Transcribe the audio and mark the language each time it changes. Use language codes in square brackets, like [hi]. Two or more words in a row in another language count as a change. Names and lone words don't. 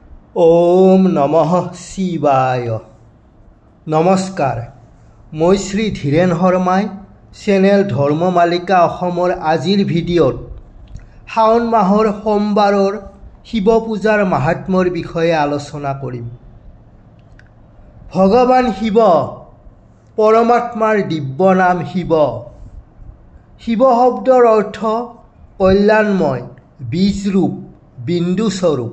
[sa] ओम नमः शिवाय। [as] নমস্কাৰ, মই শ্ৰী ধীৰেন শৰ্মাৰ চেনেল ধৰ্মমালিকা अहोমৰ আজিৰ ভিডিঅ'ত শাওন মাহৰ সোমবাৰৰ শিৱ পূজাৰ মাহাত্ম্যৰ বিষয়ে আলোচনা কৰিম। ভগৱান শিৱ পৰমাত্মাৰ দিব্য নাম শিৱ। শিৱ শব্দৰ অৰ্থ কল্যাণময়, বীজৰূপ, বিন্দু স্বৰূপ।